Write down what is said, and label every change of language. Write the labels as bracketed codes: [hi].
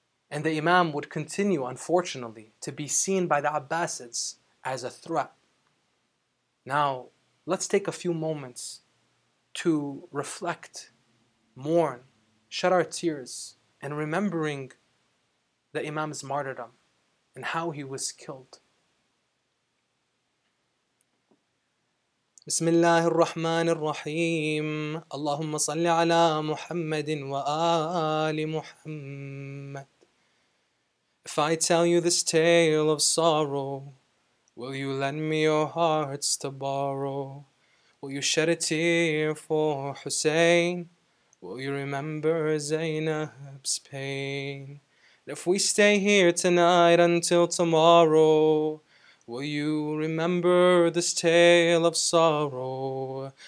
[en] And the Imam would continue, unfortunately, to be seen by the Abbasids as a threat. Now, let's take a few moments to reflect, mourn, shed our tears, and remembering the Imam's martyrdom and how he was killed. [ar] بسم الله الرحمن الرحيم اللهم صل على محمد وآل محمد. [en] If I tell you this tale of sorrow, will you lend me your hearts to borrow? Will you shed a tear for Hussein? Will you remember Zainab's pain? And if we stay here tonight until tomorrow, will you remember this tale of sorrow?